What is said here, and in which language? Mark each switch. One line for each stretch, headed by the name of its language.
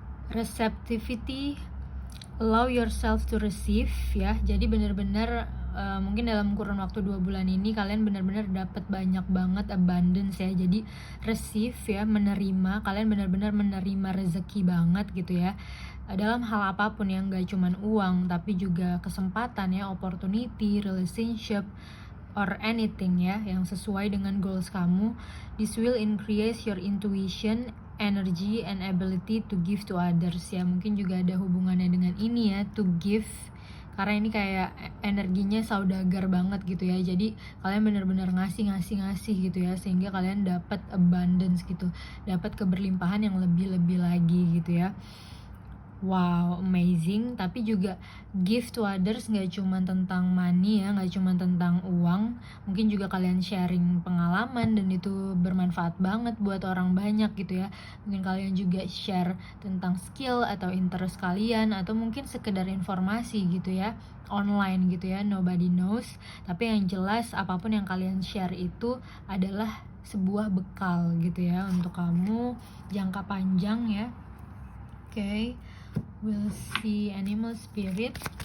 English: Receptivity, allow yourself to receive ya.
Indonesian: Jadi benar-benar mungkin dalam kurun waktu 2 bulan ini kalian benar-benar dapat banyak banget abundance ya. Jadi receive ya, menerima, kalian benar-benar menerima rezeki banget gitu ya. Dalam hal apapun yang gak cuman uang tapi juga kesempatan ya,
English: opportunity, relationship, or anything
Indonesian: ya yang sesuai dengan goals kamu.
English: This will increase your intuition, energy, and ability to give to others
Indonesian: ya. Mungkin juga ada hubungannya dengan ini ya,
English: to give,
Indonesian: karena ini kayak energinya saudagar banget gitu ya. Jadi kalian benar-benar ngasih gitu ya, sehingga kalian dapat abundance gitu, dapat keberlimpahan yang lebih lagi gitu ya. Wow, amazing. Tapi juga
English: give to others
Indonesian: gak cuma tentang money ya, gak cuma tentang uang. Mungkin juga kalian sharing pengalaman dan itu bermanfaat banget buat orang banyak gitu ya. Mungkin kalian juga share tentang skill atau interest kalian, atau mungkin sekedar informasi gitu ya, online gitu ya,
English: nobody knows.
Indonesian: Tapi yang jelas apapun yang kalian share itu adalah sebuah bekal gitu ya untuk kamu jangka panjang ya.
English: Okay, we'll see animal spirit.